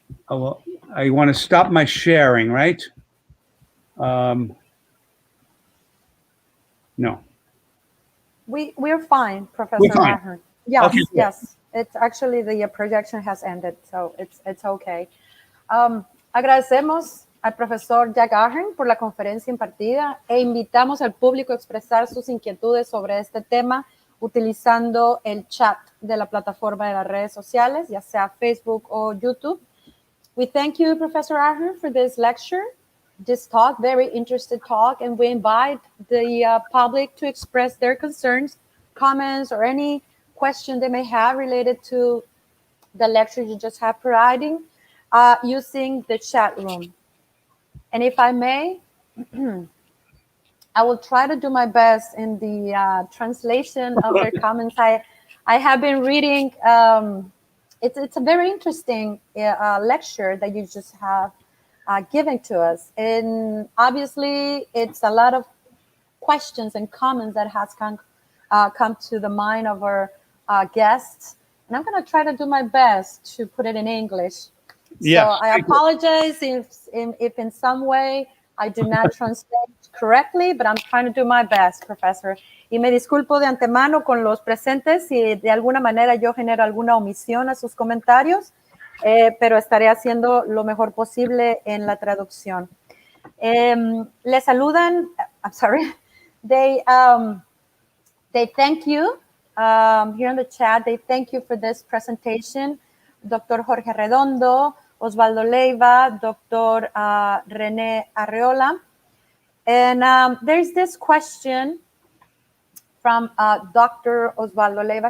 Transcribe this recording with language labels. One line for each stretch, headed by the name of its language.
English: Oh, well, I want to stop my sharing, right? No. We're fine, Professor We're fine. Ahern. Yes, Okay, good. yes. It's actually the projection has ended, so it's okay.
Spanish: Agradecemos al profesor Jack Ahern por la conferencia impartida e invitamos al público a expresar sus inquietudes sobre este tema utilizando el chat de la plataforma de las redes sociales, ya sea Facebook o YouTube.
English: We thank you, Professor Ahern, for this lecture, this talk, very interesting talk, and we invite the public to express their concerns, comments, or any question they may have related to the lecture you just have providing using the chat room. And if I may, I will try to do my best in the translation of their comments. I have been reading, it's a very interesting lecture that you just have given to us. And obviously, it's a lot of questions and comments that has come to the mind of our guests. And I'm going to try to do my best to put it in English. Yes, So I apologize if in some way I do not translate correctly, but I'm trying to do my best, Professor.
Spanish: Y me disculpo de antemano con los presentes si de alguna manera yo genero alguna omisión a sus comentarios, pero estaré haciendo lo mejor posible en la traducción. Le saludan,
English: I'm sorry, they thank you here in the chat. They thank you for this presentation. Dr. Jorge Redondo, Osvaldo Leiva, Dr. René Arreola. And there's this question from Dr. Osvaldo Leiva.